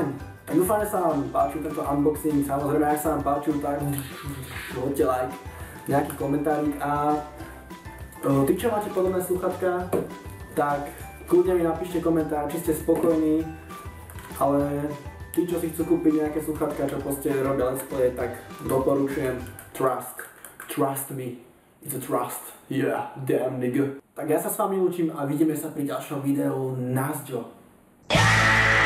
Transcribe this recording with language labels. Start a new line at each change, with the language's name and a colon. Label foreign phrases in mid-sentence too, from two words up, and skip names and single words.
Slovak: Tak dúfam, že sa vám páčil tento unboxing, samozrejme, ak sa vám páčil, tak hoďte like, nejaký komentárik a tí, čo máte podobné slúchatka, tak kľudne mi napíšte komentár, či ste spokojní, ale tí, čo si chcú kúpiť nejaké slúchatka, čo proste robia
English: let's play,
Slovak: tak doporučujem
English: trust me, it's a trust, yeah, damn nigga.
Slovak: Tak ja sa s vami lúčim a vidíme sa pri ďalšom videu, nazdro.